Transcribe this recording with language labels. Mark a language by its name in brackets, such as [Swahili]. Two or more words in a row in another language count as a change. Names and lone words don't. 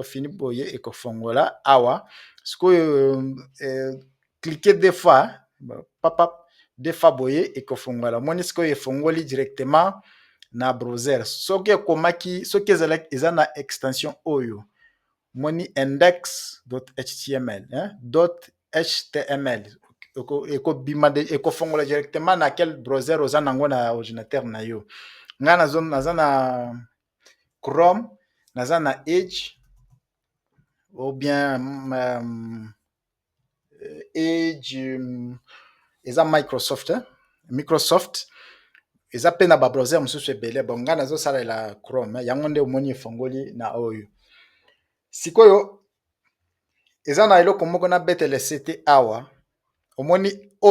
[Lingala] fini boye ekofongola awa sikoyo [French] cliquer deux fois [Lingala] papa [French] deux fois [Lingala] boye ekofongola moni sikoyo efongoli directement na browser soki ekomaki soki eza na extension oyo moni index.html .html ekobima ekofongola directement na quel browser oza nango na ordinateur na yo nga naza na Chrome naza na Edge [French] ou bien [Lingala] Edge eza Microsoft eza pe na ba browser mosusu ebele bon nga nazosalela Chrome yango nde omoni efongoli na oyo sikoyo eza na eloko moko na betele sete awa omoni